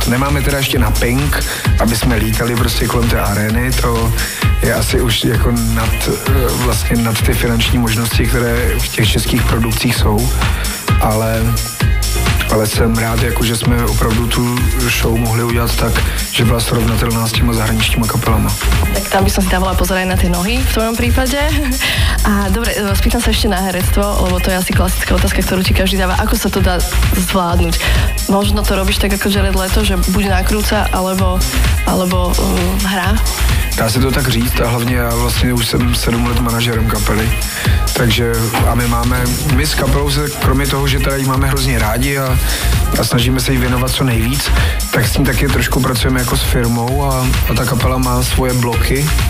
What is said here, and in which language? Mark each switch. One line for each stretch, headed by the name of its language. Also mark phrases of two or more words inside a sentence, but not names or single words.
Czech: Nemáme teda ještě na Pink, aby jsme lítali prostě kolem té arény, to je asi už jako nad ty finanční možnosti, které v těch českých produkcích jsou, ale jsem rád, jako, že jsme opravdu tu show mohli udělat tak, že byla srovnatelná s těma zahraničníma kapelama.
Slovak: Tak tam by som si dávala pozor aj na tie nohy v tvojom prípade. A dobre, spýtam sa ešte na herectvo, lebo to je asi klasická otázka, ktorú ti každý dáva. Ako sa to dá zvládnuť? Možno to robíš tak ako Jared Leto, že buď nakrúca, alebo hrá?
Czech: Dá se to tak říct a hlavně já vlastně už jsem 7 let manažerem kapely. Takže a my s kapelou se, kromě toho, že teda jí máme hrozně rádi a snažíme se jí věnovat co nejvíc, tak s ní taky trošku pracujeme jako s firmou a ta kapela má svoje bloky